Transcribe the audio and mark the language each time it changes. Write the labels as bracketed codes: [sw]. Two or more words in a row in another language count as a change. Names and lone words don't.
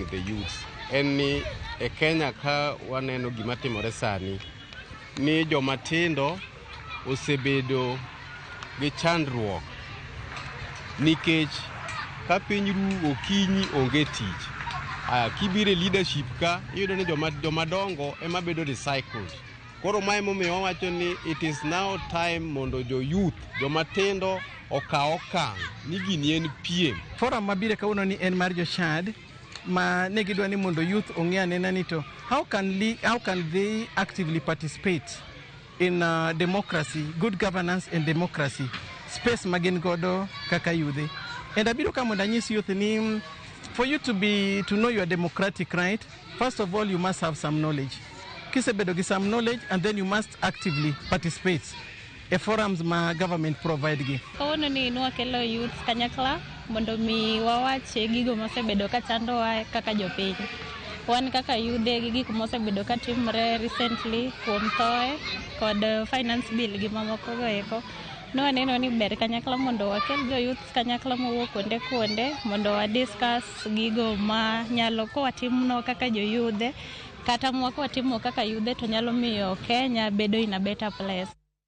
[en] the youth [luo] en ni e Kenya ka waneno gima timore sani ni jomatindo osebedo gi chandruok nikech ka piny ru okinyi onge tich. Kibire leadership ka iyudo ni jomadongo ema bedo recycled. Koro mae momiyo wawacho ni [en] it is now time [luo] mondo youth jomatindo okaw okang' ni gini en piem. Forum mabire kauno ni en mar Chad ma ne gidwa ni mondo youth ong'e anena ni to [en] how can they actively participate in democracy, good governance and democracy, space [luo] magin godo kaka youth. [en] And [luo] abiro ka mondo anyis youth ni [en] for you to know your democratic right, first of all you must have some knowledge. [luo] Kisebedo gi [en] some knowledge and then you must actively participate e forums ma government provide gi. [luo] Kawono ni nwakelo youth kanyakla mondo mi wawache gigo mosebedo ka chandowa kaka jopiny. Wan kaka yude gi gik mosebedo ka timre recently kuom thoe kod [en] finance bill [luo] gi mamoko go eko. Nwaneno ni ber kanyakla mondo wakel youth kanyakla mowuok kuonde mondo wa discuss gigo ma nyalo ko watimno kaka yudhe kata mwako watimo kaka yudhe to nyalo miyo Kenya bedo [en] in a better place.